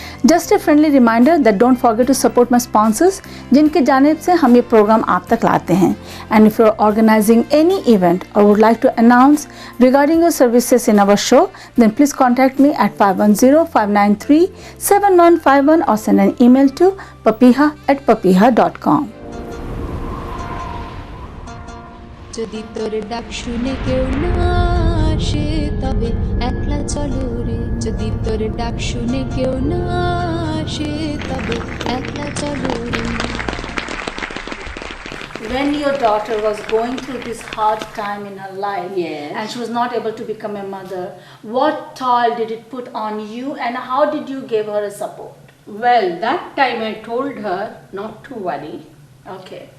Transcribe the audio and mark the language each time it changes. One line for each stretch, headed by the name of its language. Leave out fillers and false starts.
English: Just a friendly reminder that don't forget to support my sponsors
Hindi: जिनके जानिब से हम ये प्रोग्राम आप तक लाते हैं.
English: And if you're organizing any event or would like to announce regarding your services in our show, then please contact me at 510-593-7151 or send an email to papiha@papiha.com.
Bangla: যদি তোর ডাক শুনে কেউ না আসে তবে একলা চলো রে, যদি তোর ডাক শুনে কেউ না আসে তবে একলা চলো রে.
English: When your daughter was going through this hard time in her life, Yes. and she was not able to become a mother, what toll did it put on you and how did you give her a support? Well, that time I told her not to worry. Okay.